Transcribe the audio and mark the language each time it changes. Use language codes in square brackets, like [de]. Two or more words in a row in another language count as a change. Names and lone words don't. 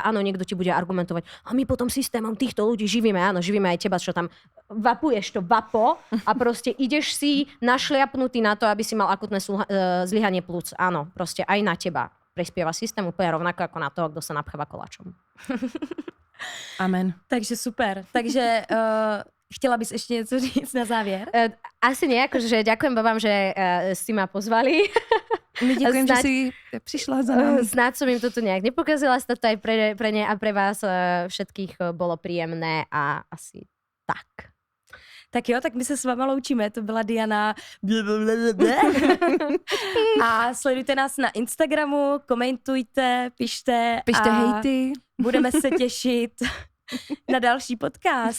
[sk] Áno, niekto ti bude argumentovať, a my potom systémom týchto ľudí živíme. Áno, živíme aj teba, čo tam vapuješ to vapo a proste ideš si našliapnutý na to, aby si mal akutné zlyhanie plúc. Áno, proste aj na teba prispieva systém úplne rovnako ako na toho, kto sa napcháva koláčom. Amen. Takže super. [cs] Takže chtěla bys ještě něco říct na závěr? [sk] Asi nie, akože ďakujem babám, že si ma pozvali. [cs] My děkujeme, že [sk] Snáď- [cs] jsi přišla za námi. [sk] Snáď som im to tu nejak nepokazila, snad to aj pre ne a pre vás všetkých bolo príjemné a asi tak. [cs] Tak jo, tak my se s váma loučíme, to byla Diana. A sledujte nás na Instagramu, komentujte, pište. Pište a hejty. budeme se těšit na další podcast.